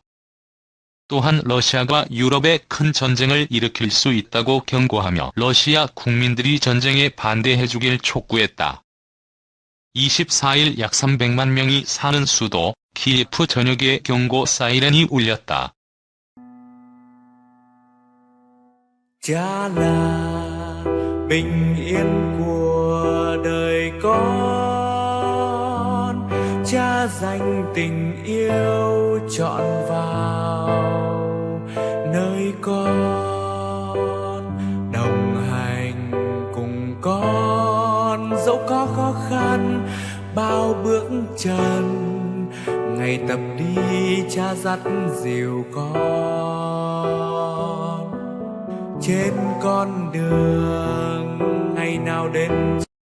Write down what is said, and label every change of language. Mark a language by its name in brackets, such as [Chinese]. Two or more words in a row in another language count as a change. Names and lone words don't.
[Korean] 또한 러시아가 유럽에 큰 전쟁을 일으킬 수 있다고 경고하며 러시아 국민들이 전쟁에 반대해주길 촉구했다. 24일 약 300만 명이 사는 수도 키예프 전역에 경고 사이렌이 울렸다. [Vietnamese] Cha là bình yên của đời con, cha dành tình yêu trọn vào nơi con, đồng hành cùng con dẫu có khó khăn bao bước chân, ngày tập đi cha dắt dìu con trên con đường ngày nào đến